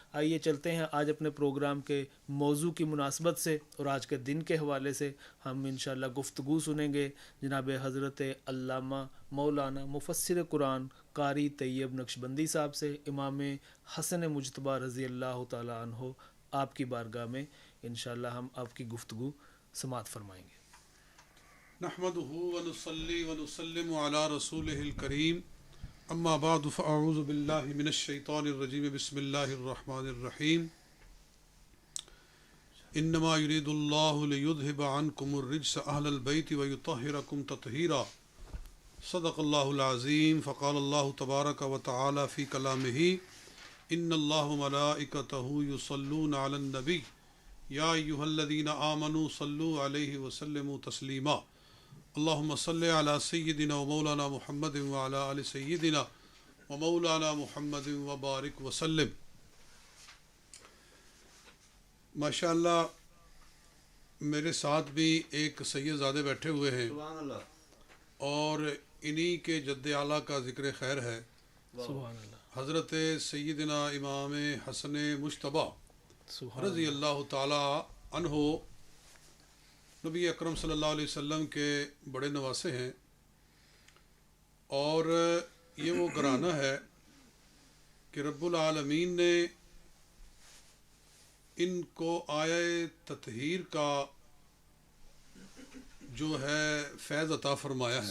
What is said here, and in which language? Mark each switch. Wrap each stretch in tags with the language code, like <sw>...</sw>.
<ur>آئیے چلتے ہیں آج اپنے پروگرام کے موضوع کی مناسبت سے اور آج کے دن کے حوالے سے ہم انشاءاللہ گفتگو سنیں گے جناب حضرت علامہ مولانا مفسر قرآن قاری طیب نقشبندی صاحب سے. امام حسن مجتبیٰ رضی اللہ تعالیٰ عنہ آپ کی بارگاہ میں انشاءاللہ ہم آپ کی گفتگو سماعت فرمائیں گے.</ur> <ar>نحمده ونصلي ونسلم على رسوله الكريم اما بعد فاعوذ بالله من الشيطان الرجيم بسم الله الرحمن الرحيم. انما يريد الله ليذهب عنكم الرجس اهل البيت ويطهركم تطهيرا. صدق الله العظيم. فقال الله تبارك وتعالى في كلامه ان الله وملائكته يصلون على النبي يا ايها الذين امنوا صلوا عليه وسلموا تسليما. اللهم صل على سيدنا ومولانا محمد وعلى آل سيدنا ومولانا محمد وبارك وسلم.</ar> <ur>ماشاءاللہ میرے ساتھ بھی ایک سید زادے بیٹھے ہوئے ہیں اور انہی کے جد اعلیٰ کا ذکر خیر ہے. حضرت سیدنا امام حسن مجتبیٰ رضی اللہ تعالی عنہ نبی اکرم صلی اللہ علیہ وسلم کے بڑے نواسے ہیں، اور یہ وہ گھرانہ ہے کہ رب العالمین نے ان کو آیہ تطہیر کا جو ہے فیض عطا فرمایا ہے.</ur>